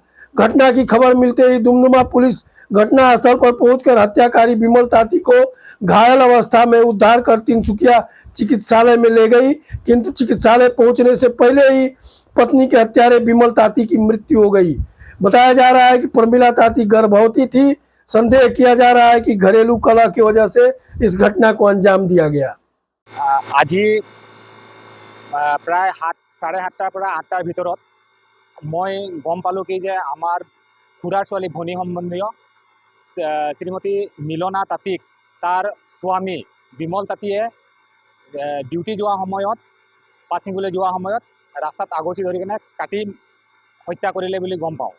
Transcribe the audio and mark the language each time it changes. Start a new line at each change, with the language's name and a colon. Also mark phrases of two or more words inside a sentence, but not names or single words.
Hindi: घटना की खबर मिलते ही दुमदुमा पुलिस घटनास्थल पर पहुंचकर हत्याकारी बिमल ताती को घायल अवस्था में उद्धार कर तिनसुकिया चिकित्सालय में ले गई, किंतु चिकित्सालय पहुंचने से पहले ही पत्नी के हत्यारे बिमल ताती की मृत्यु हो गई। बताया जा रहा है कि प्रमिला ताती गर्भवती थी। संदेह किया जा रहा है कि घरेलू कलह की वजह से इस घटना को अंजाम दिया गया।
Assamese: আজি प्राय 7:30টাৰ পৰা 8টাৰ ভিতৰত মই গম পালোঁ কি যে আমাৰ খুৰাৰ ছোৱালী ভনী সম্বন্ধীয় শ্ৰীমতী মিলনা তাঁতীক তাৰ স্বামী বিমল তাঁতীয়ে ডিউটি যোৱা সময়ত পাত ছিঙিবলৈ যোৱা সময়ত ৰাস্তাত আগচি ধৰি কিনে কাটি হত্যা কৰিলে বুলি গম পাওঁ।